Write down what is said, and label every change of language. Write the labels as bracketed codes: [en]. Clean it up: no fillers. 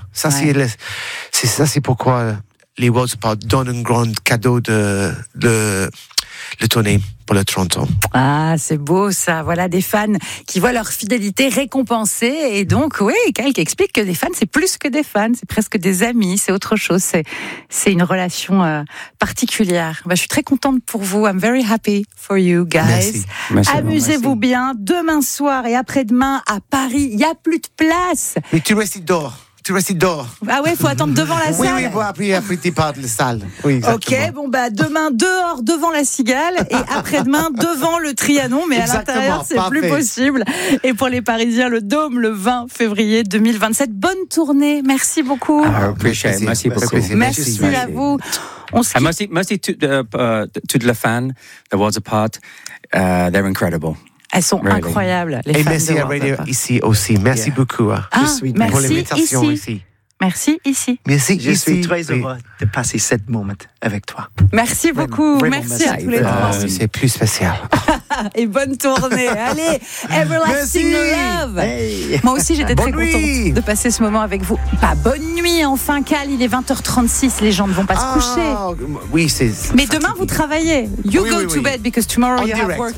[fr] C'est pourquoi les Worlds Apart donnent un grand cadeau de le tournée pour le 30 ans. Ah, c'est beau ça. Voilà des fans qui voient leur fidélité récompensée. Et donc, oui, Kyle qui explique que des fans, c'est plus que des fans. C'est presque des amis, c'est autre chose. C'est une relation particulière. Bah, je suis très contente pour vous. [en] I'm very happy for you guys. [fr] Merci. Amusez-vous bien. Demain soir et après-demain à Paris, il n'y a plus de place. Mais tu restes dehors. Tu restes dehors. Ah ouais, il faut attendre devant la salle. Oui, pour après tu pars de la salle. Oui, exactement. Ok, bon, bah demain, dehors, devant la Cigale, et après-demain, devant le Trianon, mais exactement, à l'intérieur, c'est parfait. Plus possible. Et pour les Parisiens, le Dôme, le 20 février 2027. Bonne tournée, merci beaucoup. Merci beaucoup. Merci à vous. Merci toutes les fans, The Worlds Apart, [en] they're incredible. [fr] Elles sont incroyables, les femmes. Et merci à Radio ici aussi. Merci beaucoup. Merci pour l'invitation ici. Merci ici. Je suis très heureux de passer cette moment avec toi. Merci beaucoup. Merci à tous les trois. C'est plus spécial. Et bonne tournée. Allez, Everlasting Love. Hey. Moi aussi, j'étais très contente de passer ce moment avec vous. Bah, bonne nuit, enfin, Cal. Il est 20h36. Les gens ne vont pas se coucher. Oui, c'est. Mais demain, vous travaillez. [en] You go to bed because tomorrow you have work.